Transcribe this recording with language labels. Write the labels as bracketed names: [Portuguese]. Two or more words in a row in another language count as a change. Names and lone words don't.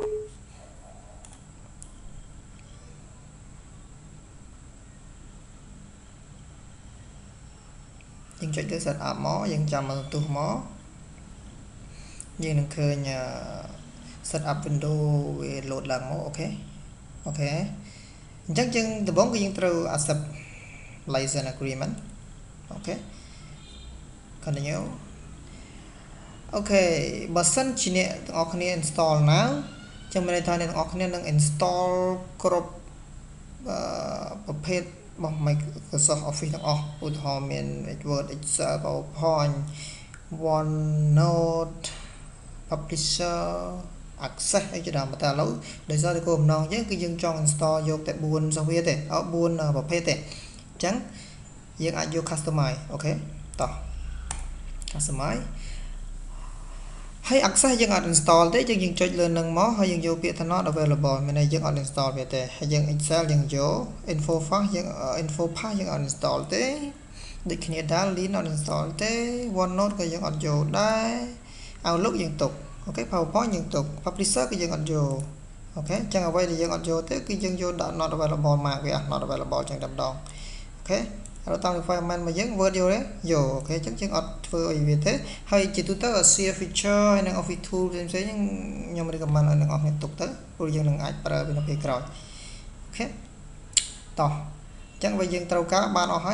[Khmer] យើងចុចលើ setup មកយើងចាំមកទូមកយើងនឹងឃើញ [English] setup window [Khmer] វា load ឡើង មកអូខេអញ្ចឹងយើងដំបូងគឺយើងត្រូវ [English] accept license agreement [Khmer] អូខេ continue អូខេបើសិនជាអ្នកទាំងអស់គ្នា install ណាចឹងមានន័យថាអ្នកទាំងអស់គ្នានឹង install គ្រប់ប្រភេទរបស់ Microsoft Office ទាំងអស់ឧទាហរណ៍មាន Word Excel PowerPoint OneNote Publisher Access អីជាដើមតែឥឡូវដោយសារតែគោលបំណងយើងគឺយើងចង់ install យកតែ4 software ទេ4ប្រភេទ ទេអញ្ចឹងយើងអាចយក customize អូខេតោះ customize ហើយ access យើងអត់ install ទេយើងចុចលើនឹងមកហើយយើងយកពាក្យថា [English] not available [Khmer] មានន័យយើងអត់ install វាទេហើយយើង Excel យើងយក InfoPath យើង InfoPath យើងអត់ install ទេដូចគ្នាដែរ Lean អត់ install ទេ OneNote ក៏យើងអត់យកដែរ Outlook យើងទុកអូខេ PowerPoint យើង ទុក Publisher គឺយើងអត់យកអូខេអញ្ចឹងអ្វីដែលយើងអត់យកទេគឺយើងយកដាក់ [English] not available [Khmer] មកវា [English] not available [Khmer] អញ្ចឹងតែម្ដងអូខេហើយតាម requirement របស់យើង Word យកទេយកអូខេអញ្ចឹងយើងអត់ធ្វើអីវាទេហើយជាទូទៅ [English] share feature [Khmer] ហើយនឹង Office tool ផ្សេងៗហ្នឹងខ្ញុំ recommend ឲ្យអ្នកនរគ្នាទុកទៅព្រោះយើងនឹងអាចប្រើវានៅពេលក្រោយអូខេតោះអញ្ចឹងបើយើងត្រូវការបានអស់ហើយ